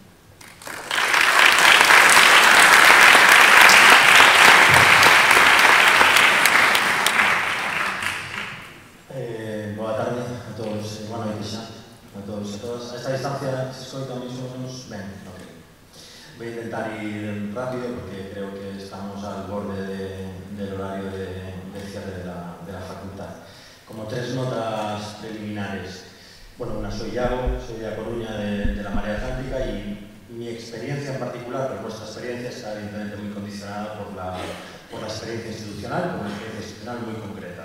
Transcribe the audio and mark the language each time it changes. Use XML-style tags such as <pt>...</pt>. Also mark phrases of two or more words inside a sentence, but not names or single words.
<gl>Boa tarde a todos, boa noite xa a todos e a todas. A esta distancia se escoita máis ou menos ben, ok.</gl> <es>Voy a intentar ir rápido porque creo que estamos al borde del horario de cierre de la facultad. Como tres notas preliminares. Bueno, una soy Iago, soy de A Coruña de la Marea Atlántica y mi experiencia en particular, pero nuestra experiencia está evidentemente muy condicionada por la experiencia institucional, por una experiencia institucional muy concreta.</es>